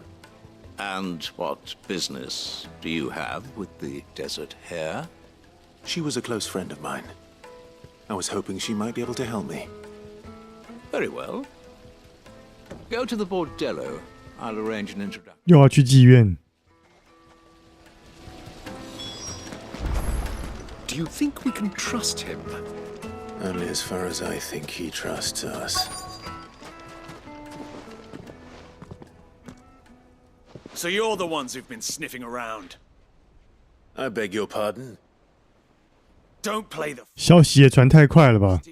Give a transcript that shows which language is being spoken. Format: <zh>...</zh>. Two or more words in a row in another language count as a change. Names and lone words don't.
<en>And what business do you have with the desert hare? She was a close friend of mine. I was hoping she might be able to help me. Very well. Go to the bordello. I'll arrange an introduction.</en> <zh>又要去妓院。</zh> <en>Do you think we can trust him? Only as far as I think he trusts us. So you're the ones who've been sniffing around. I beg your pardon? Don't play the</en> <zh>消息也传太快了吧</zh>